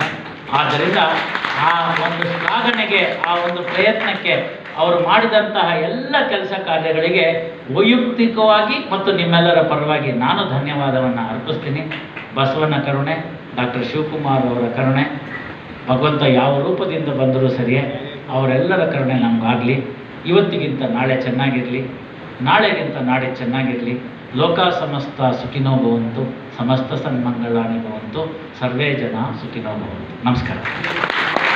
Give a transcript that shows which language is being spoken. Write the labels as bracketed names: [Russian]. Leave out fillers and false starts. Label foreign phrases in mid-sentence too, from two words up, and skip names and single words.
[Kannada] ಆದ್ದರಿಂದ ಆ ಒಂದು ಶ್ಲಾಘನೆಗೆ, ಆ ಒಂದು ಪ್ರಯತ್ನಕ್ಕೆ, ಅವರು ಮಾಡಿದಂತಹ ಎಲ್ಲ ಕೆಲಸ ಕಾರ್ಯಗಳಿಗೆ ವೈಯಕ್ತಿಕವಾಗಿ ಮತ್ತು ನಿಮ್ಮೆಲ್ಲರ ಪರವಾಗಿ ನಾನು ಧನ್ಯವಾದವನ್ನು ಅರ್ಪಿಸ್ತೀನಿ. ಬಸವನ ಕರುಣೆ, ಡಾಕ್ಟರ್ ಶಿವಕುಮಾರ್ ಅವರ ಕರುಣೆ, ಭಗವಂತ ಯಾವ ರೂಪದಿಂದ ಬಂದರೂ ಸರಿಯೇ ಅವರೆಲ್ಲರ ಕರುಣೆ ನಮಗಾಗಲಿ. ಇವತ್ತಿಗಿಂತ ನಾಳೆ ಚೆನ್ನಾಗಿರಲಿ, ನಾಳೆಗಿಂತ ನಾಳೆ ಚೆನ್ನಾಗಿರಲಿ. [Sanskrit] ಲೋಕ ಸಮಸ್ತ ಸುಖಿನೋ ಭವಂತು, ಸಮಸ್ತ ಸನ್ಮಂಗಳಾನಿ ಭವಂತು, ಸರ್ವೇ ಜನ ಸುಖಿನೋ ಭವಂತು. [Kannada] ನಮಸ್ಕಾರ.